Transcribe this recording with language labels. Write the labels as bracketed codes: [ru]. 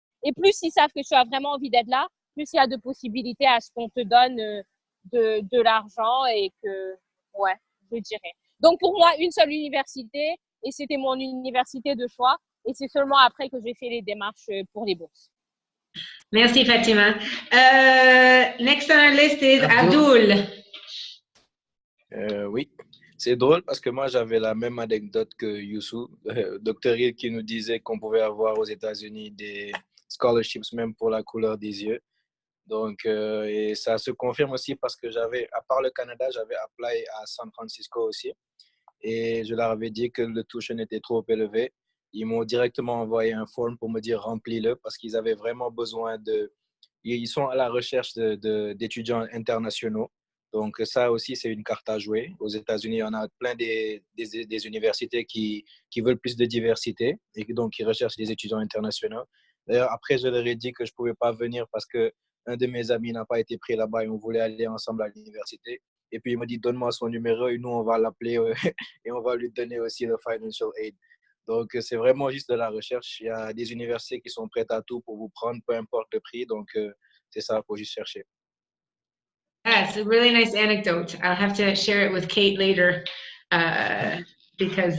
[fr] Et plus ils savent que tu as vraiment envie d'être là, plus il y a de possibilités à ce qu'on te donne de l'argent et que, ouais, je dirais. Donc, pour moi, une seule université et c'était mon université de choix. Et c'est seulement après que j'ai fait les démarches pour les bourses. Merci, Fatima. [en] Next on our list is Abdul. [fr] Oui, c'est drôle parce que moi, j'avais la même anecdote que Youssou, Dr. Hill, qui nous disait qu'on pouvait avoir aux États-Unis des scholarships même pour la couleur des yeux. Donc, et ça se confirme aussi parce que à part le Canada, j'avais appelé à San Francisco aussi. Et je leur avais dit que le tuition était trop élevé. Ils m'ont directement envoyé un form pour me dire remplis-le parce qu'ils avaient vraiment besoin ils sont à la recherche d'étudiants internationaux. Donc, ça aussi, c'est une carte à jouer. Aux États-Unis, il y en a plein des universités qui veulent plus de diversité et donc qui recherchent des étudiants internationaux. D'ailleurs, après, je leur ai dit que je ne pouvais pas venir parce qu'un de mes amis n'a pas été pris là-bas et on voulait aller ensemble à l'université. Et puis, il m'a dit, donne-moi son numéro et nous, on va l'appeler et on va lui donner aussi le financial aid. Donc, c'est vraiment juste de la recherche. Il y a des universités qui sont prêtes à tout pour vous prendre, peu importe le prix. Donc, c'est ça, il faut juste chercher. [en] That's a really nice anecdote. I'll have to share it with Kate later because